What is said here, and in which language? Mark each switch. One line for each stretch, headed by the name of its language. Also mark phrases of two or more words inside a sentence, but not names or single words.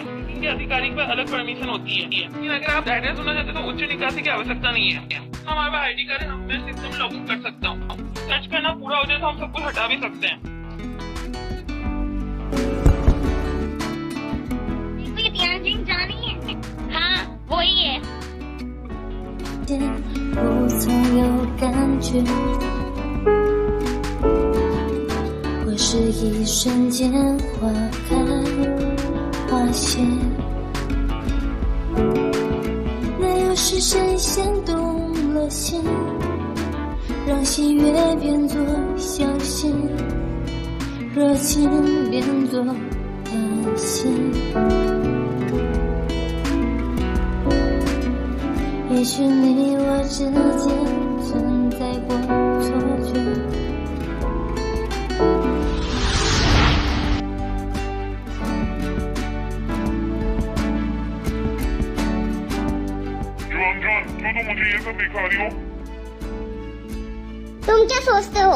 Hindi: इनके अधिकारी पर अलग परमिशन होती है, लेकिन अगर आप डाटा सुनना चाहते तो उच्च निकासी की आवश्यकता नहीं है। हमारे पास
English: ID card
Hindi: है, मैं सिस्टम में लॉगिन कर सकता हूँ। सर्च करना पूरा हो जाए तो हम सब कुछ हटा भी सकते हैं। जानी है? हाँ, वही है।
Chinese: 不曾有感觉，或是一瞬间花开花谢，那又是谁先动了心，让喜悦变作小心，热情变作担心。也许你我之间存在过错觉，
Hindi: रंजन, क्यों तुम मुझे ये सब दिखा रही हो? तुम क्या सोचते हो?